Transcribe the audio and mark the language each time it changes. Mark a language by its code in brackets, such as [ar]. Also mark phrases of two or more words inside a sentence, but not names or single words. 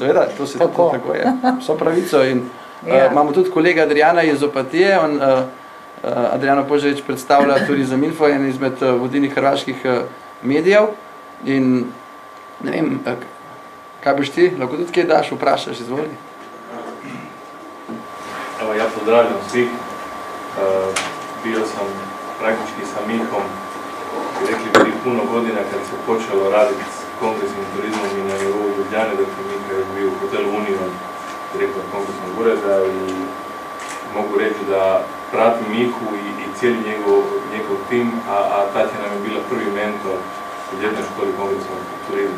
[sl] Seveda, to se tako je. Vso pravico in imamo tudi kolega Adriana iz Opatije, Adriano Požarič predstavlja Turizem Info, en izmed vodilnih hrvaških medijev in ne vem, kaj boš ti, lahko tudi kaj daš, vprašaš, izvoli. [hr] Evo, ja pozdravljam svih, bio sam praktički sa Mihom, rekli prije puno godina kad se počelo raditi s kongresnim turizmom i na nivou Ljubljane, dakle Miha je bio u hotelu Union, direktor kongresnog ureda i mogu reći da pratim Mihu i cijeli njegov tim, a Tatjana mi je bila prvi mentor u ljetnoj školi kongresnog turizma.